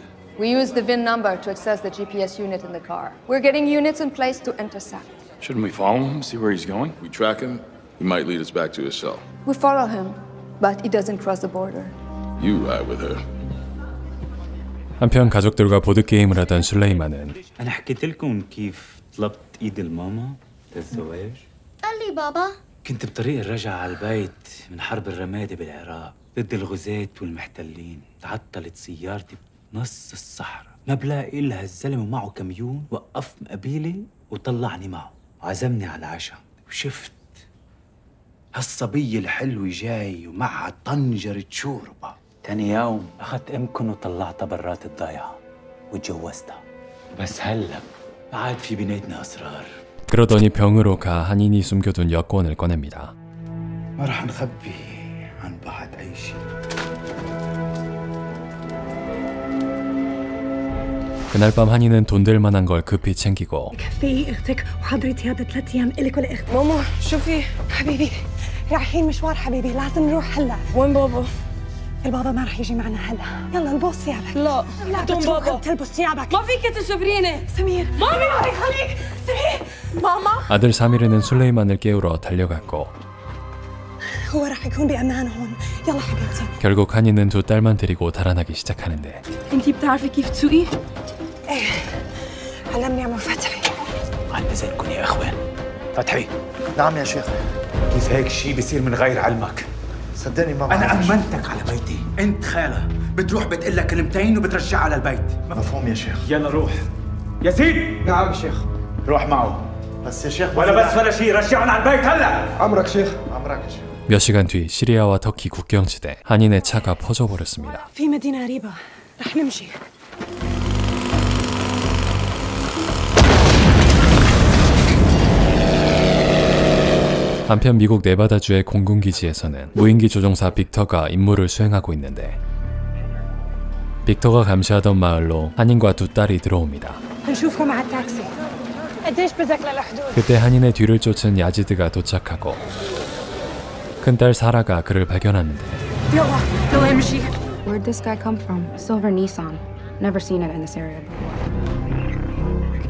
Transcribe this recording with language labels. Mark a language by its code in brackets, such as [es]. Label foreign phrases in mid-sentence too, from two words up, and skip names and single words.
[en] We use the VIN number to access the GPS unit in the car. We're getting units in place to intercept. Shouldn't we follow him, see where he's going? We track him, he might lead us back to his cell. We follow him, but he doesn't cross the border. You ride with her. [ko] 한편 가족들과 보드게임을 하던 술레이만은 [ar] أنا حكيت لكم كيف طلبت إيد الماما للزواج؟ قال لي بابا. كنت بطريق الرجعة على البيت من حرب الرمادي بالعراق ضد الغزاة والمحتلين. تعطلت سيارتي بنص الصحراء، ما بلاقي إلا هالزلمة ومعه كميون. وقف مقابلي وطلعني معه وعزمني على العشاء. وشفت هالصبية الحلوة جاي ومعها طنجرة شوربة. تاني يوم أخذت أمكن وطلعتها برات الضيعة وتجوزتها. بس هلا بعد في بيناتنا أسرار. [ko] 그러더니 병으로 가 한인이 숨겨둔 여권을 꺼냅니다. [ar] ما رح نخبي عن بعض أي شيء. [ko] 그날 밤 한이는 돈 될 만한 걸 급히 챙기고 [ar] كفي اختك وحضرتي هذا 3 ايام الك ولاختك. ماما شوفي حبيبي رايحين مشوار حبيبي لازم نروح هلا. وين بابا؟ البابا ما رح يجي معنا هلا. يلا البس ثيابك. لا بدون بابا تلبس ثيابك. ما فيك تجبريني. سمير مامي الله يخليك. سمير ماما. [ko] 아들 사미르는 술레이만을 깨우러 달려갔고 [ar] هو رح يكون بأمان هون. يلا حبيبتي. [ko] 결국 한이는 두 딸만 데리고 달아나기 시작하는데 [ar] انتي بتعرفي كيف تسوقي؟ ايه علمني عمو فتحي. عن إذنكم يا إخوان. فتحي. نعم يا شيخ. كيف هيك شيء بيصير من غير علمك؟ صدقني ما أنا بعرف. أمنتك على بيتي. أنت خالة بتروح بتقول لك كلمتين وبترجعها على البيت. مفهوم يا شيخ. يلا روح. يزيد. نعم شيخ. روح معه. بس يا شيخ ولا بس ولا شيء، رجعنا على البيت هلا. عمرك شيخ. عمرك يا شيخ. [ko] 몇 시간 뒤 시리아와 터키 국경지대 한인의 차가 퍼져버렸습니다. [ar] في مدينة قريبة رح نمشي. [ko] 한편 미국 네바다주의 공군기지에서는 무인기 조종사 빅터가 임무를 수행하고 있는데 빅터가 감시하던 마을로 한인과 두 딸이 들어옵니다. [ar] نشوفه مع التاكسي. قديش بدك للحدود؟ [ko] 그때 한인의 뒤를 쫓은 야지드가 도착하고 큰딸 사라가 그를 발견하는데 [ar] يلا يلا امشي. [en] Where'd this guy come from? Silver Nissan. Never seen it in this area before.